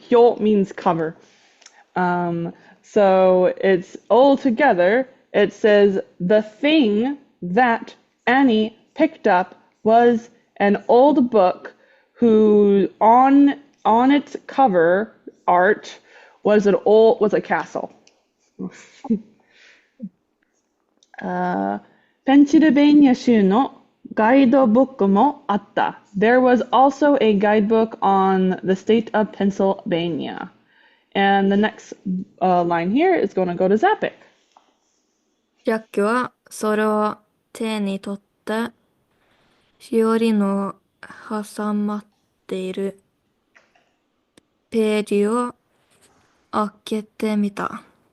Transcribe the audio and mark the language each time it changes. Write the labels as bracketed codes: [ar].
[en] Hyo means cover. So it's all together. It says the thing that Annie picked up was an old book who on its cover art was a castle. [ja] Pennsylvania 州のガイドブックもあった。 [en] There was also a guidebook on the state of Pennsylvania. And the next line here is going to go to Zapic. [ja] ジャックはそれを手に取ってしおりの挟まっているページを開けてみた。